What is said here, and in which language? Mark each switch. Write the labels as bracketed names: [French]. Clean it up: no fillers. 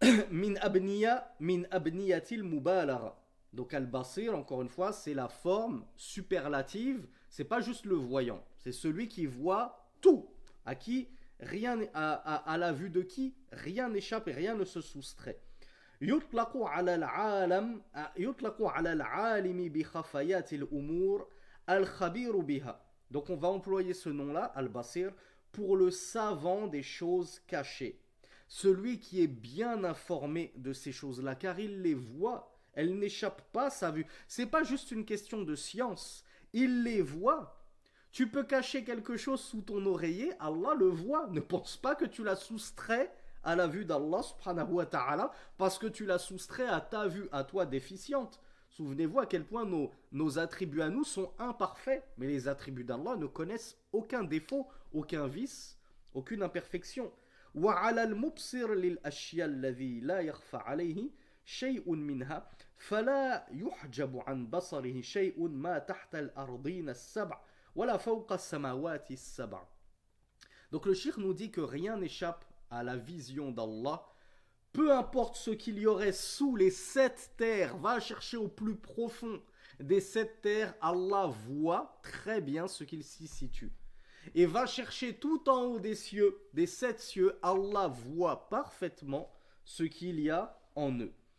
[Arabic] Min abniyatil mubalagha. [French] Donc Al-Basir, encore une fois, c'est la forme superlative. C'est pas juste le voyant, c'est celui qui voit tout, à qui rien, à la vue de qui rien n'échappe et rien ne se soustrait. [Arabic] يطلق على العالم بخفيات الأمور الخبير بها. [French] Donc on va employer ce nom-là, Al-Basir, pour le savant des choses cachées. Celui qui est bien informé de ces choses-là, car il les voit, elles n'échappent pas à sa vue. C'est pas juste une question de science, il les voit. Tu peux cacher quelque chose sous ton oreiller, Allah le voit. Ne pense pas que tu l'as soustrait à la vue d'Allah subhanahu wa ta'ala, parce que tu l'as soustrait à ta vue, à toi déficiente. Souvenez-vous à quel point nos attributs à nous sont imparfaits, mais les attributs d'Allah ne connaissent aucun défaut, aucun vice, aucune imperfection. [Arabic] وعلى المبصر للأشياء الذي لا يخفى عليه شيء منها فلا يحجب عن بصره شيء ما تحت الأرضين السبع ولا فوق السماوات السبع. [French] Donc le shir nous dit que rien n'échappe à la vision d'Allah. Peu importe ce qu'il y aurait sous les 7 terres, va chercher au plus profond des 7 terres, Allah voit très bien ce qu'il s'y situe. Et va chercher tout en haut des cieux, des 7 cieux, Allah voit parfaitement ce qu'il y a en eux.